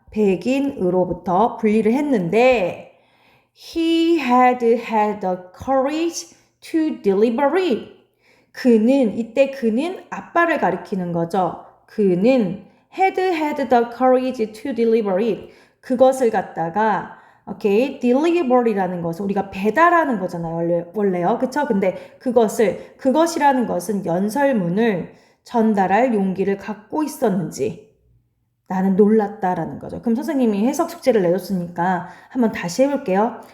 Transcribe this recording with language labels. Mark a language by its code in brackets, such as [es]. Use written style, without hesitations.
[ko] 백인으로부터 분리를 했는데, [en] he had the courage to deliver it. [ko] 이때 그는 아빠를 가리키는 거죠. 그는 [en] had the courage to deliver it. [ko] 그것을 갖다가 오케이, delivery라는 것은 우리가 배달하는 거잖아요. 원래요. 그쵸? 근데 그것이라는 것은 연설문을 전달할 용기를 갖고 있었는지 나는 놀랐다라는 거죠. 그럼 선생님이 해석 숙제를 내줬으니까 한번 다시 해볼게요.